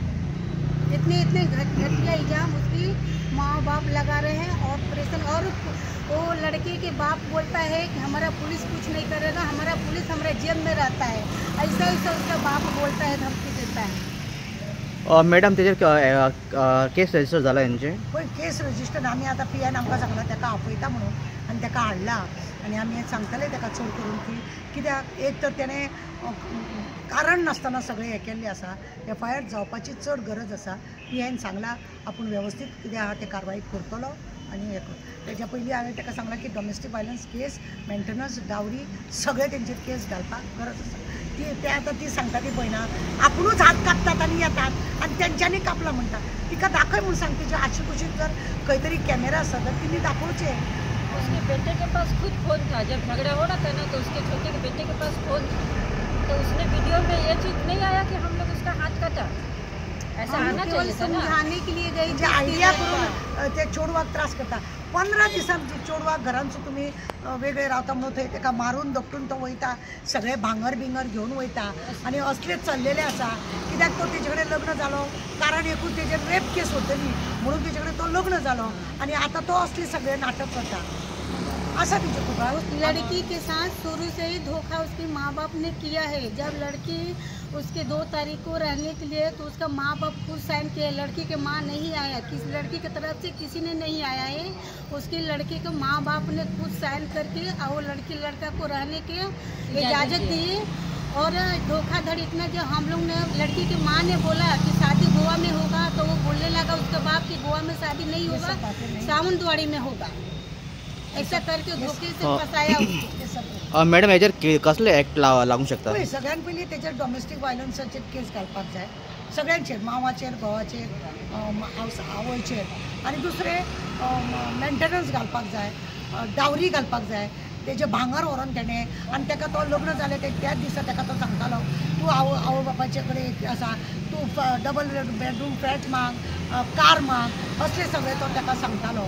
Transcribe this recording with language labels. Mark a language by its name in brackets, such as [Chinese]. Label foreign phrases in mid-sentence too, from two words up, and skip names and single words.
[Hindi] इतने घटिया इल्जाम उसकी माँ बाप लगा रहे हैं और ऑपरेशन। और वो लड़के के बाप बोलता है कि हमारा पुलिस कुछ नहीं करेगा, हमारा पुलिस हमारे जेब में रहता है, ऐसा उसका बाप बोलता है, धमकी देता है। [Konkani] मॅडम तेजेर केस रजिस्टर जाला यांचे पळय केस रजिस्टर आमी आतां PIन आमकां सांगला ताका आपयता म्हणून आनी ताका हाडला आनी आमी सांगतले ताका चड करून की कित्याक एक तर तेणें कारण नासतना सगळें हें केल्लें आसा। FIR जावपाची चड गरज आसा। PIन सांगला आपूण वेवस्थीत कितें आहा तें कारवाई करतलो आनी हें तेज्या पयलीं हांवें ताका सांगलां की [English] domestic violence [Konkani] केस, मेंटेनन्स, डावरी सगळे तेंचेर केस घालपाक गरज आसा। ते आतां ती सांगता ती पळयना, आपुणूच हात कापतात आनी येतात आनी तेंच्यांनी कापला म्हणटा। तिका दाखय म्हूण सांग, तिच्या आशी कुशीक जर खंय तरी कॅमेरा आसा तर तिणी दाखोवचे। [Hindi] उसके बेटे के पास खुद फोन था, जब झगड़ा हो रहा था ना तो उसके छोटे के बेटे के पास फोन था, तो उसने वीडियो में ये चीज़ नहीं आया कि हम लोग उसका हाथ काटा। ऐसा आना चाहिए था ना। समझाने के लिए गई [Konkani] जे आयडिया करून ते चोडवाक त्रास करता। 15 दिसांची चोडवाक घरांचो तुमी वेगळे रावता म्हणून थंय ताका मारून दपटून तो वयता, सगळे भांगर बिंगर घेवन वयता आनी असलेच चल्लेले आसा। कित्याक तो तेजे कडेन लग्न जालो, कारण एकूच तेजेर रेप केस होतली म्हणून तेजे कडेन तो लग्न जालो आनी आतां तो असले सगळे नाटक करता। [Hindi] ऐसा भी उस लड़की के साथ शुरू से ही धोखा उसके माँ बाप ने किया है। जब लड़की उसके 2 तारीख को रहने के लिए तो उसका माँ बाप खुद साइन किया, लड़की के माँ नहीं आया, किस लड़की की तरफ से किसी ने नहीं आया है। उसकी लड़की के माँ बाप ने खुद साइन करके और वो लड़की लड़का को रहने के इजाज़त दी। और धोखाधड़ी इतना, जो हम लोग ने लड़की की माँ ने बोला कि शादी गोवा में होगा तो वो बोलने लगा उसके बाप की गोवा में शादी नहीं होगा, सावंतवाड़ी में होगा। ऐसा करके धोखे से फसाया उसको। [Konkani] मॅडम हेजेर कसले ॲक्ट लागू शकता? सगळ्यात पयलीं तेजेर डोमेस्टीक वायलन्साचेर केस घालपाक जाय, सगळ्यांचेर, मांवाचेर, घोवाचेर, आवयचेर। आनी दुसरें मेंटेनन्स घालपाक जाय, डावरी घालपाक जाय, तेजे भांगर व्हरोन तेणें आनी ताका तो लग्न जालें त्याच दिसा ताका तो सांगतालो तूं आवय बापाचे कडेन आसा, तूं [English] double bedroom flat [Konkani] माग, कार माग, असले सगळे तो ताका सांगतालो।